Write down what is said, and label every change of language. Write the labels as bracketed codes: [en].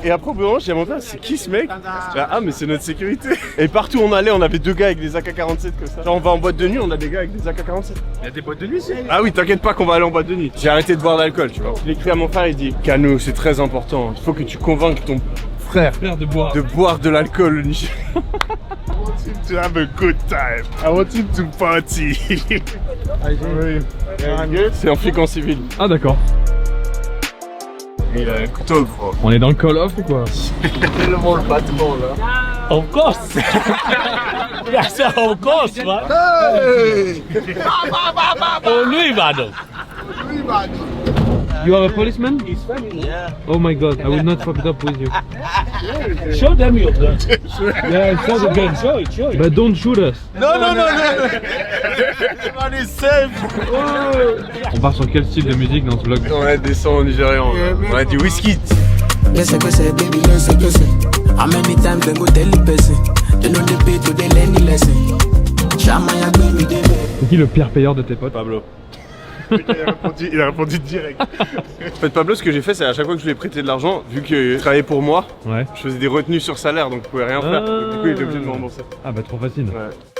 [fr] Et après au bout d'un moment, je dis à mon père, c'est qui ce mec? Ah mais c'est notre sécurité. Et partout où on allait, on avait 2 gars avec des AK-47 comme ça. Genre on va en boîte de nuit, on a des gars avec des AK-47. Il y a des boîtes de nuit ici? Ah oui, t'inquiète pas qu'on va aller en boîte de nuit. J'ai arrêté de boire d'alcool, tu vois. Je l'ai écrit à mon frère, il dit Kano, c'est très important. Il faut que tu convainques ton frère Frère de boire. de boire de l'alcool au Niger. [en] I want him to have a good time. I want him to party. [fr] C'est un flic en civil. Ah d'accord. Il a un couteau, gros. On est dans le call off ou quoi? Tellement le patron là. [en] Of course. Yes, of course, man. Hey! Oh, lui, madam. You are a policeman? Yeah. Oh my god, I will not fuck it up with you. Show them your gun. Yeah, show the gun. Show it, show it. But don't shoot us. [fr] Non, non, non, non. On est safe. On part sur quel style de musique dans ce vlog? On a des sons nigérians. On a du whisky. [en] Yes, I say, baby, yes, I say. How many times they go tell the person? They know the pay to they learn the lesson. Shamaya, baby, they. [fr] C'est qui le pire payeur de tes potes? Pablo. Il a répondu direct. En fait, Pablo, ce que j'ai fait, c'est à chaque fois que je lui ai prêté de l'argent, vu qu'il travaillait pour moi, Ouais. je faisais des retenues sur salaire, donc je pouvais rien faire. Donc, du coup, il était obligé de me rembourser. Ah bah trop facile. Ouais.